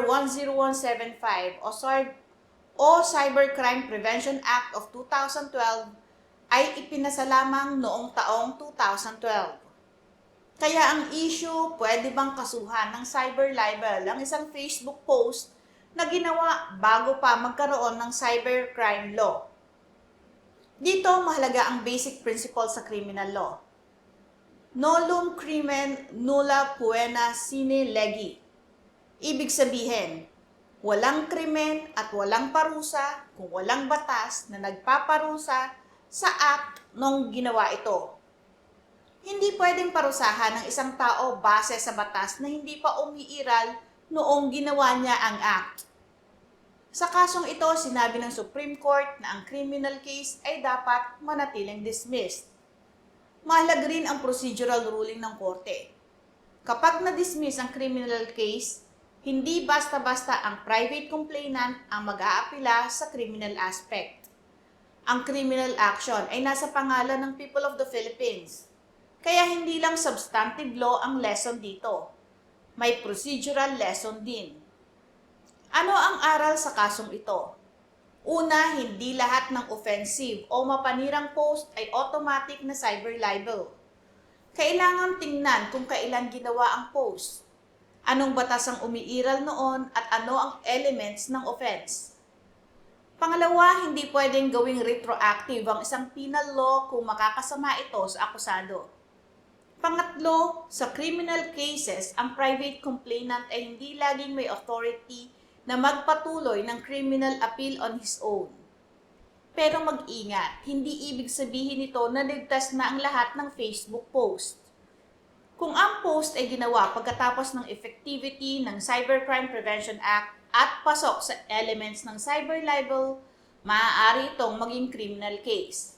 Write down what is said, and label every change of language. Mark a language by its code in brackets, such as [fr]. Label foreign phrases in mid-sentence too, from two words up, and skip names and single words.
[tl] 10175 o Cybercrime Prevention Act of 2012 ay ipinasa lamang noong taong 2012. Kaya ang issue, pwede bang kasuhan ng [en] cyber libel [tl] ang isang Facebook post na ginawa bago pa magkaroon ng [en] cybercrime law? [tl] Dito mahalaga ang [en] basic principle [tl] sa [en] criminal law. [la] Nollum crimen nulla poena sine lege. [tl] Ibig sabihin, walang krimen at walang parusa kung walang batas na nagpaparusa sa act nung ginawa ito. Hindi pwedeng parusahan ng isang tao base sa batas na hindi pa umiiral noong ginawa niya ang act. Sa kasong ito, sinabi ng Supreme Court na ang [en] criminal case [tl] ay dapat manatiling dismissed. Mahalaga rin ang [en] procedural ruling [tl] ng korte. Kapag na-dismiss ang [en] criminal case, [tl] hindi basta-basta ang [en] private complainant [tl] ang mag-aapila sa [en] criminal aspect. [tl] Ang [en] criminal action [tl] ay nasa pangalan ng [en] people of the Philippines. [tl] Kaya hindi lang [en] substantive law [tl] ang lesson dito. May [en] procedural lesson [tl] din. Ano ang aral sa kasong ito? Una, hindi lahat ng offensive o mapanirang post ay automatic na [en] cyber libel. [tl] Kailangan tingnan kung kailan ginawa ang post. Anong batas ang umiiral noon at ano ang elements ng offense. Pangalawa, hindi pwedeng gawing retroactive ang isang [en] penal law [tl] kung makakasama ito sa akusado. Pangatlo, sa [en] criminal cases, [tl] ang [en] private complainant [tl] ay hindi laging may authority na magpatuloy ng [en] criminal appeal on his own. [tl] Pero mag-ingat, hindi ibig sabihin nito na ligtas na ang lahat ng Facebook post. Kung ang post ay ginawa pagkatapos ng effectivity ng Cybercrime Prevention Act at pasok sa elements ng [en] cyber libel, [tl] maaari itong maging [en] criminal case.